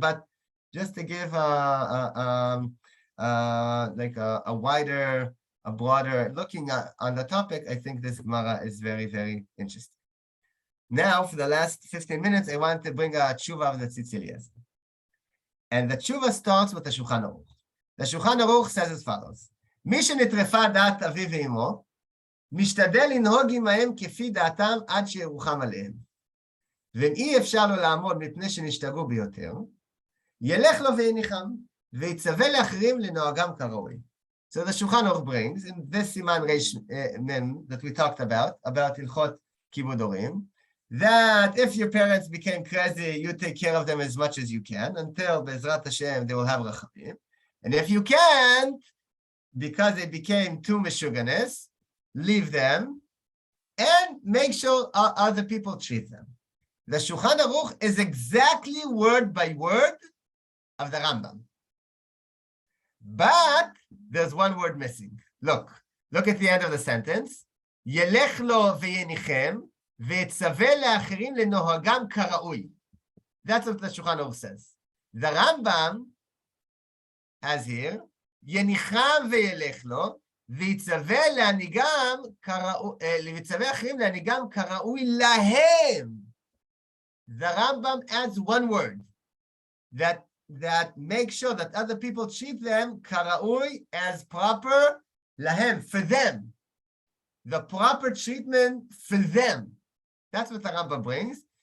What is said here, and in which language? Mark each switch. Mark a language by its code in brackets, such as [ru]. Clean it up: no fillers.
[en] But just to give a broader looking on the topic, I think this Gemara is very, very interesting. Now, for the last 15 minutes, I want to bring a tshuva of the Tzitzilias. And the tshuva starts with the Shulchan Aruch. The Shulchan Aruch says as follows: [he] מי שנטרפה דעת אביו ואמו, משתדל לנהוג עמהם כפי דעתם עד שירוחם עליהם. ואם אי אפשר לו לעמוד מפני שנשתגעו ביותר, ילך לו ויניחם, ויצווה לאחרים לנוהגם כראוי. [en] So the Shulchan Aruch brings, in this Siman Reish Mem that we talked about Hilchot Kibud Orim, that if your parents became crazy, you take care of them as much as you can until Bezrat Hashem they will have rachamim. And if you can't, because they became too mishuganes, leave them and make sure other people treat them. The Shulchan Aruch is exactly word by word of the Rambam. But there's one word missing. Look at the end of the sentence. [he] ילך לו ויניחם, ויצווה לאחרים לנוהגם כראוי. [en] That's what the Shulchan Aruch says. The Rambam has here, [he] יניחם וילך לו, ויצווה אחרים להנהיגם כראוי להם. [en] The Rambam adds one word that makes sure that other people treat them karaui, as proper, lahem, for them. The proper treatment for them. That's what the Rambam brings.